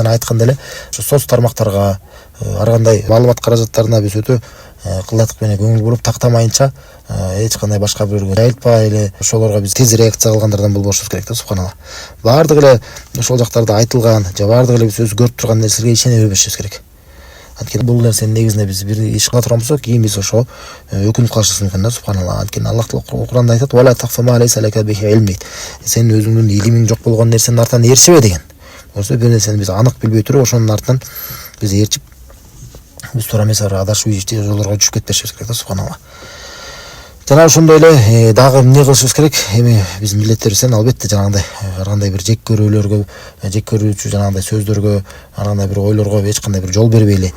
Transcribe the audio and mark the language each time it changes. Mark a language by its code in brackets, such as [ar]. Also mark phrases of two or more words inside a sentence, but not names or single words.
[ky] жана айтканда эле ошо соц тармактарга ар кандай маалымат каражаттарына биз өтө кылдатык менен көңүл буруп тактамайынча эч кандай башка бирөөгө жайылтпай эле ошолорго биз тез реакция кылгандардан болбошубуз керек да, субханалла. Баардык эле ошол жактарда айтылган же баардык эле биз өзү көрүп турган нерселерге ишене бербешибиз керек. Анткени бул нерсенин негизинде биз бир иш кыла турган болсок, кийин биз ошо өкүнүп калышыбыз мүмкүн да, субханалла. Анткени Аллах Таала Куранда айтат: [ar] "ولا تقف ما ليس لك به علم" дейт. [ky] Сен өзүңдүн илимиң жок болгон нерсенин артынан ээрчебе деген. Ошо бир нерсени биз анык билбей туруп, ошонун артынан биз ээрчип, биз туура эмес адашуу жолдорго түшүп кетпешибиз керек да, субханалла. Жана ошондой эле дагы эмне кылышыбыз керек? Эми биздин милдеттерибизден албетте жанагындай ар кандай бир жек көрүүлөргө, жек көрүүчү жанагындай сөздөргө, ар кандай бир ойлорго эч кандай бир жол бербейли.